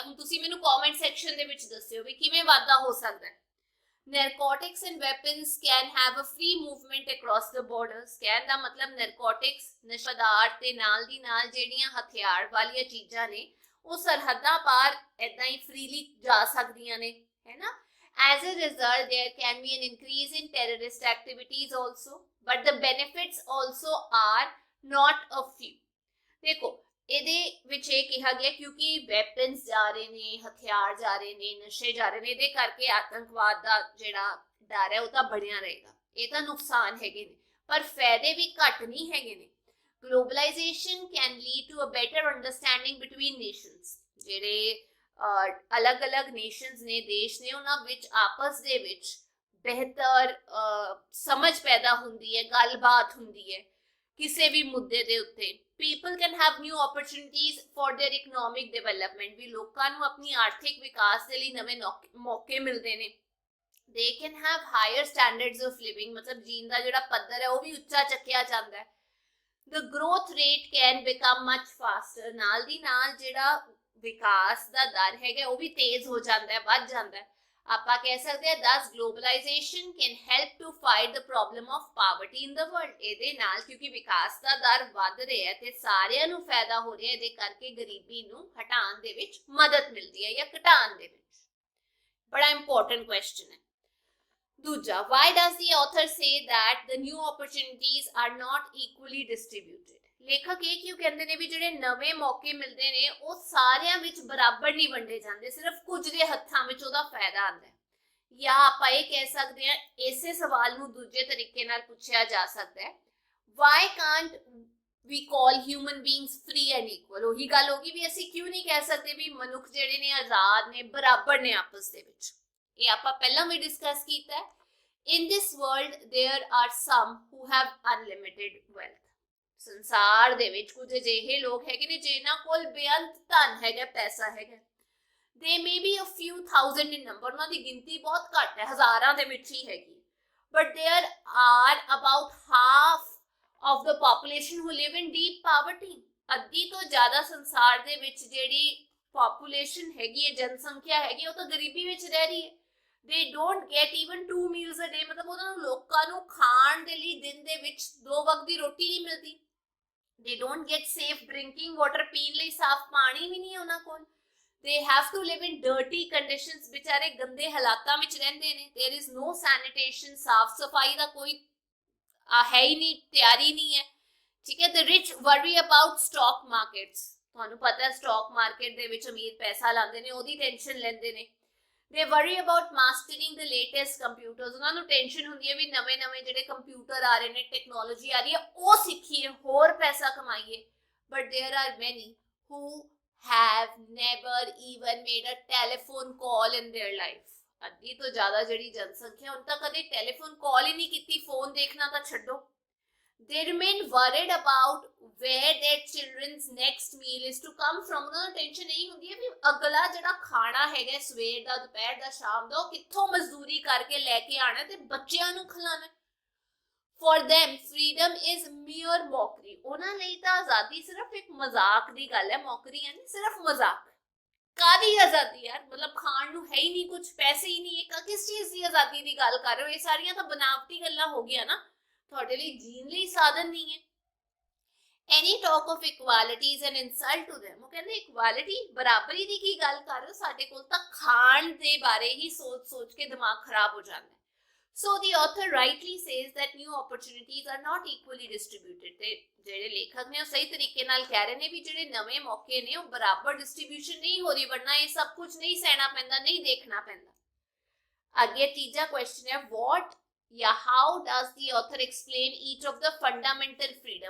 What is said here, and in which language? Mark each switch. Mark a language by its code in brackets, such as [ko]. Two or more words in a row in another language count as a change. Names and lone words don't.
[pa] ਹੁਣ ਤੁਸੀਂ ਮੈਨੂੰ ਕਮੈਂਟ ਸੈਕਸ਼ਨ ਦੇ ਵਿੱਚ ਦੱਸਿਓ ਵੀ ਕਿਵੇਂ ਵਾਧਾ ਹੋ ਸਕਦਾ ਹੈ। [en] Narcotics and weapons can have a free movement across the borders। [hi] कहने का मतलब [pa] narcotics ਨਸ਼ਾ ਪਦਾਰਥ ਤੇ ਨਾਲ ਦੀ ਨਾਲ ਜਿਹੜੀਆਂ ਹਥਿਆਰ ਵਾਲੀਆਂ ਚੀਜ਼ਾਂ ਨੇ ਵੋ ਸਰਹੱਦਾਂ ਪਾਰ ਐਦਾਂ ਹੀ freely ਜਾ ਸਕਦੀਆਂ ਨੇ ਹੈ ਨਾ। [en] As a result there can be an increase in terrorist activities also but the benefits also are not a few। [pa] देखो ਇਹਦੇ ਵਿੱਚ ਇਹ ਕਿਹਾ ਗਿਆ ਕਿਉਂਕਿ ਵੈਪਨਸ ਜਾ ਰਹੇ ਨੇ ਹਥਿਆਰ ਜਾ ਰਹੇ ਨੇ ਨਸ਼ੇ ਜਾ ਰਹੇ ਨੇ ਇਹਦੇ ਕਰਕੇ ਆਤੰਕਵਾਦ ਦਾ ਜਿਹੜਾ ਡਰ ਹੈ ਉਹ ਤਾਂ ਬਣਿਆ ਰਹੇਗਾ। ਇਹ ਤਾਂ ਨੁਕਸਾਨ ਹੈਗੇ ਨੇ ਪਰ ਫਾਇਦੇ ਵੀ ਘੱਟ ਨਹੀਂ ਹੈਗੇ ਨੇ। [en] Globalization can lead to a better understanding between nations. [pa] ਜਿਹੜੇ ਅਲੱਗ-ਅਲੱਗ ਨੇਸ਼ਨਸ ਨੇ ਦੇਸ਼ ਨੇ ਉਹਨਾਂ ਵਿੱਚ ਆਪਸ ਦੇ ਵਿੱਚ ਬਿਹਤਰ ਸਮਝ ਪੈਦਾ ਹੁੰਦੀ ਹੈ ਗੱਲਬਾਤ ਹੁੰਦੀ ਹੈ ਕਿਸੇ ਵੀ ਮੁੱਦੇ ਦੇ ਉੱਤੇ। [en] people can have new opportunities for their economic development। [pa] ਵੀ ਲੋਕਾਂ ਨੂੰ ਆਪਣੀ ਆਰਥਿਕ ਵਿਕਾਸ ਦੇ ਲਈ ਨਵੇਂ ਮੌਕੇ ਮਿਲਦੇ ਨੇ। [en] they can have higher standards of living [pa] मतलब ਜੀਣ ਦਾ ਜਿਹੜਾ ਪੱਧਰ ਹੈ ਉਹ ਵੀ ਉੱਚਾ ਚੱਕਿਆ ਜਾਂਦਾ ਹੈ। [en] the growth rate can become much faster। [pa] ਨਾਲ ਦੀ ਨਾਲ ਜਿਹੜਾ ਵਿਕਾਸ ਦਾ ਦਰ ਹੈਗਾ ਉਹ ਵੀ ਤੇਜ਼ ਹੋ ਜਾਂਦਾ ਹੈ ਵੱਧ ਜਾਂਦਾ ਹੈ। ਆਪਾਂ ਕਹਿ ਸਕਦੇ ਹਾਂ [en] thus globalization can help to fight the problem of poverty in the world। [pa] ਇਹਦੇ ਨਾਲ ਕਿਉਂਕਿ ਵਿਕਾਸ ਦਾ ਦਰ ਵੱਧ ਰਿਹਾ ਤੇ ਸਾਰਿਆਂ ਨੂੰ ਫਾਇਦਾ ਹੋ ਰਿਹਾ, ਇਹਦੇ ਕਰਕੇ ਗਰੀਬੀ ਨੂੰ ਹਟਾਉਣ ਦੇ ਵਿੱਚ ਮਦਦ ਮਿਲਦੀ ਹੈ ਜਾਂ ਘਟਾਉਣ ਦੇ ਵਿੱਚ। ਬੜਾ [en] important question [pa] ਹੈ। ਦੂਜਾ, [en] why does the author say that the new opportunities are not equally distributed? [pa] ਲੇਖਕ ਇਹ ਕਿਉਂ ਕਹਿੰਦੇ ਨੇ ਵੀ ਜਿਹੜੇ ਨਵੇਂ ਮੌਕੇ ਮਿਲਦੇ ਨੇ ਉਹ ਸਾਰਿਆਂ ਵਿੱਚ ਬਰਾਬਰ ਨਹੀਂ ਵੰਡੇ ਜਾਂਦੇ, ਸਿਰਫ ਕੁਝ ਦੇ ਹੱਥਾਂ ਵਿੱਚ ਉਹਦਾ ਫਾਇਦਾ ਆਉਂਦਾ ਹੈ। ਜਾਂ ਆਪਾਂ ਇਹ ਕਹਿ ਸਕਦੇ ਹਾਂ, ਇਸੇ ਸਵਾਲ ਨੂੰ ਦੂਜੇ ਤਰੀਕੇ ਨਾਲ ਪੁੱਛਿਆ ਜਾ ਸਕਦਾ ਹੈ, [en] why can't we call human beings free and equal? [pa] ਉਹੀ ਗੱਲ ਹੋਗੀ ਵੀ ਅਸੀਂ ਕਿਉਂ ਨਹੀਂ ਕਹਿ ਸਕਦੇ ਵੀ ਮਨੁੱਖ ਜਿਹੜੇ ਨੇ ਆਜ਼ਾਦ ਨੇ, ਬਰਾਬਰ ਨੇ ਆਪਸ ਦੇ ਵਿੱਚ। ਇਹ ਆਪਾਂ ਪਹਿਲਾਂ ਵੀ ਡਿਸਕਸ ਕੀਤਾ ਹੈ। [en] In this world there are some who have unlimited wealth। [pa] ਸੰਸਾਰ ਦੇ ਵਿੱਚ ਕੁਝ ਅਜਿਹੇ ਲੋਕ ਹੈਗੇ ਨੇ ਜਿਨ੍ਹਾਂ ਕੋਲ ਬੇਅੰਤ ਧਨ ਹੈਗਾ, ਪੈਸਾ ਹੈਗਾ। [en] They may be a few thousand in number, [pa] ਉਹਨਾਂ ਦੀ ਗਿਣਤੀ ਬਹੁਤ ਘੱਟ ਹੈ, ਹਜ਼ਾਰਾਂ ਦੇ ਵਿੱਚ ਹੀ ਹੈਗੀ। [en] But there are about half of the population who live in deep poverty। [pa] ਅੱਧੀ ਤੋਂ ਜ਼ਿਆਦਾ ਸੰਸਾਰ ਦੇ ਵਿੱਚ ਜਿਹੜੀ population ਹੈਗੀ ਹੈ, ਜਨਸੰਖਿਆ ਹੈਗੀ, ਉਹ ਤਾਂ ਗਰੀਬੀ ਵਿੱਚ ਰਹਿ ਰਹੀ ਹੈ। [en] They don't get even 2 meals a day, [pa] ਮਤਲਬ ਉਹਨਾਂ ਨੂੰ ਲੋਕਾਂ ਨੂੰ ਖਾਣ ਦੇ ਲਈ ਦਿਨ ਦੇ ਵਿੱਚ 2 ਵਕਤ ਦੀ ਰੋਟੀ ਨਹੀਂ ਮਿਲਦੀ। [en] They don't get safe drinking water, [pa] ਪੀਣ ਲਈ ਸਾਫ਼ ਪਾਣੀ ਵੀ ਨਹੀਂ ਹੈ ਉਹਨਾਂ ਕੋਲ। [en] They have to live in dirty conditions, [pa] ਵਿਚਾਰੇ ਗੰਦੇ ਹਾਲਾਤਾਂ ਵਿੱਚ ਰਹਿੰਦੇ ਨੇ। [en] There is no sanitation, [pa] ਸਾਫ਼ ਸਫਾਈ ਦਾ ਕੋਈ ਹੈ ਹੀ ਨਹੀਂ, ਤਿਆਰੀ ਨਹੀਂ ਹੈ, ਠੀਕ ਹੈ। [en] The rich worry about stock markets, [pa] ਤੁਹਾਨੂੰ ਪਤਾ ਹੈ [en] stock market [pa] ਦੇ ਵਿੱਚ ਅਮੀਰ ਪੈਸਾ ਲਾਉਂਦੇ ਨੇ, ਉਹਦੀ ਟੈਨਸ਼ਨ ਲੈਂਦੇ ਨੇ। [en] They worry about mastering the latest computers, [pa] ਉਹਨਾਂ ਨੂੰ ਟੈਨਸ਼ਨ ਹੁੰਦੀ ਹੈ ਵੀ ਨਵੇਂ ਜਿਹੜੇ ਕੰਪਿਊਟਰ ਆ ਰਹੇ ਨੇ, ਟੈਕਨੋਲੋਜੀ ਆ ਰਹੀ ਹੈ, ਉਹ ਸਿੱਖੀਏ, ਹੋਰ ਪੈਸਾ ਕਮਾਈਏ। [en] But there are many who have never even made a telephone call in their life। [pa] ਅੱਧੀ ਤੋਂ ਜ਼ਿਆਦਾ ਜਿਹੜੀ ਜਨਸੰਖਿਆ, ਹੁਣ ਤਾਂ ਕਦੇ [en] telephone call [pa] ਹੀ ਨਹੀਂ ਕੀਤੀ, ਫੋਨ ਦੇਖਣਾ ਤਾਂ ਛੱਡੋ। [en] They remain worried about where their children's next meal is to come from। [pa] ਉਹਨਾਂ ਨੂੰ ਟੈਨਸ਼ਨ ਨਹੀਂ ਹੁੰਦੀ ਹੈ ਵੀ ਅਗਲਾ ਜਿਹੜਾ ਖਾਣਾ ਹੈਗਾ ਸਵੇਰ ਦਾ, ਦੁਪਹਿਰ ਦਾ, ਸ਼ਾਮ ਦਾ, ਉਹ ਕਿੱਥੋਂ ਮਜ਼ਦੂਰੀ ਕਰਕੇ ਲੈ ਕੇ ਆਣਾ ਤੇ ਬੱਚਿਆਂ ਨੂੰ ਖਿਲਾਣਾ। [en] For them freedom is mere mockery। [pa] ਉਹਨਾਂ ਲਈ ਤਾਂ ਆਜ਼ਾਦੀ ਸਿਰਫ ਇੱਕ ਮਜ਼ਾਕ ਦੀ ਗੱਲ ਹੈ, ਮੌਕਰੀ ਹੈ ਨਹੀਂ, ਸਿਰਫ ਮਜ਼ਾਕ। ਕਾਹਦੀ ਆਜ਼ਾਦੀ ਯਾਰ, ਮਤਲਬ ਖਾਣ ਨੂੰ ਹੈ ਹੀ ਨਹੀਂ ਕੁਝ, ਪੈਸੇ ਹੀ ਨਹੀਂ ਹੈ, ਕਿਸ ਚੀਜ਼ ਦੀ ਆਜ਼ਾਦੀ ਦੀ ਗੱਲ ਕਰ ਰਹੇ ਹੋ? ਇਹ ਸਾਰੀਆਂ ਤਾਂ ਬਨਾਵਟੀ ਗੱਲਾਂ ਹੋ ਗਈਆਂ ਨਾ, ਤੁਹਾਡੇ ਲਈ ਜੀਣ ਲਈ ਸਾਧਨ ਨਹੀਂ ਹੈ। [en] Any talk of equality is an insult to them। [pa] ਉਹ ਕਹਿੰਦੇ ਇਕੁਐਲਿਟੀ, ਬਰਾਬਰੀ ਦੀ ਕੀ ਗੱਲ ਕਰ ਰਹੇ ਹੋ? ਸਾਡੇ ਕੋਲ ਤਾਂ ਖਾਣ ਦੇ ਬਾਰੇ ਹੀ ਸੋਚ ਕੇ ਦਿਮਾਗ ਖਰਾਬ ਹੋ ਜਾਂਦਾ ਹੈ। [en] So the author rightly says that new opportunities are not equally distributed। [pa] ਤੇ ਜਿਹੜੇ ਲੇਖਕ ਨੇ ਉਹ ਸਹੀ ਤਰੀਕੇ ਨਾਲ ਕਹਿ ਰਹੇ ਨੇ ਵੀ ਜਿਹੜੇ ਨਵੇਂ ਮੌਕੇ ਨੇ ਉਹ ਬਰਾਬਰ ਡਿਸਟ੍ਰੀਬਿਊਸ਼ਨ ਨਹੀਂ ਹੋ ਰਹੀ, ਵਰਨਾ ਇਹ ਸਭ ਕੁਝ ਨਹੀਂ ਸਹਿਣਾ ਪੈਂਦਾ, ਨਹੀਂ ਦੇਖਣਾ ਪੈਂਦਾ। ਅੱਗੇ ਤੀਜਾ ਕੁਐਸਚਨ ਹੈ, [en] what ਜਾਂ how does the author explain each of the fundamental freedom।